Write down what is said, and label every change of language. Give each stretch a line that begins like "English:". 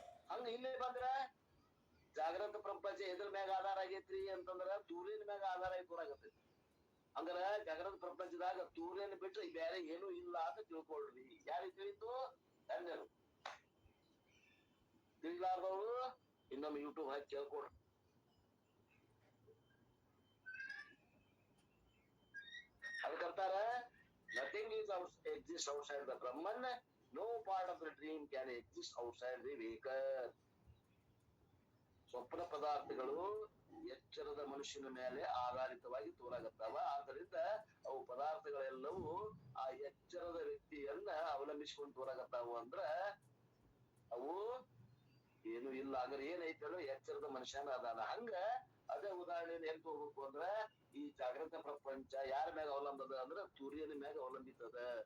Kannada: ಹಂಗ ಇಲ್ಲೇ ಬಂದ್ರ ಜಾಗೃತ ಪ್ರಪಂಚ ಎದ್ರ ಮ್ಯಾಗ ಆಧಾರ ಆಗೈತ್ರಿ ಅಂತಂದ್ರ ಸೂರ್ಯನ ಮ್ಯಾಗ ಆಧಾರ ತೋರಾಗತ್ತೈತಿ. ಅಂದ್ರ ಜಾಗೃತ ಪ್ರಪಂಚದಾಗ ಸೂರ್ಯನ ಬಿಟ್ರೆ ಬೇರೆ ಏನೂ ಇಲ್ಲ ಅಂತ ತಿಳ್ಕೊಳ್ರಿ. ಯಾರಿಗೆ ತಿಳಿತು? ಧನ್ಯರು. ತಿಳಿಲಾರ್ದವ್ರು ಇನ್ನೊಮ್ಮೆ YouTube hockey ಕೇಳ್ಕೊಡ್ರಿ. ಅದಕ್ಕಂತಾರ
English: nothing is exist outside the Brahman. No part of the dream can exist outside the waker.
Kannada: ಸ್ವಪ್ನ ಪದಾರ್ಥಗಳು ಎಚ್ಚರದ ಮನುಷ್ಯನ ಮೇಲೆ ಆಧಾರಿತವಾಗಿ ತೋರಾಗತ್ತಾವ. ಆದ್ದರಿಂದ ಅವು ಪದಾರ್ಥಗಳೆಲ್ಲವೂ ಆ ಎಚ್ಚರದ ವ್ಯಕ್ತಿಯನ್ನ ಅವಲಂಬಿಸಿಕೊಂಡು ತೋರಾಗತ್ತಾವು. ಅಂದ್ರ ಅವು ಏನು ಇಲ್ಲ. ಅಂದ್ರೆ ಏನೈತಲ್ಲ, ಎಚ್ಚರದ ಮನುಷ್ಯನ ಅದಾನ. ಹಂಗ ಅದೇ ಉದಾಹರಣೆ ಹೆಂಗ್ ಹೋಗ್ಬೇಕು ಅಂದ್ರ ಈ ಜಾಗೃತ ಪ್ರಪಂಚ ಯಾರ ಮ್ಯಾಗ ಅವಲಂಬದ ಅಂದ್ರ ಸೂರ್ಯನ ಮ್ಯಾಗ ಅವಲಂಬಿತದ.